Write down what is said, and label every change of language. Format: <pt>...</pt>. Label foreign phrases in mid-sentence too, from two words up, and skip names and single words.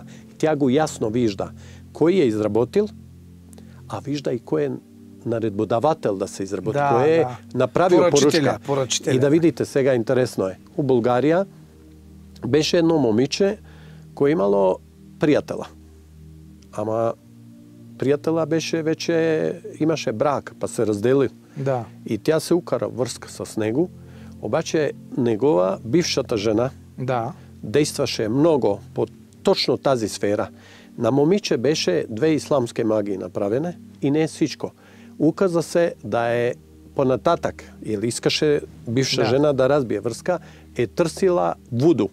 <mk>Тя го јасно вижда кој е изработил, а вижда и кој е наредбодавател да се изработи, кој е направил поручка. И да видите сега, интересно е. У Булгарија беше едно момиче кој имало пријатела. Ама пријатела беше имаше брак, па се разделил.</mk> <bg>Да. И тя се укара врска с него, обаче негова бившата жена действаше много по точно тази сфера.</bg> <mk>На момиче беше две исламски магии направене и не е всичко. Указа се да е понататък, или искаше бивша жена да разбие врска, е търсила вуду.</mk>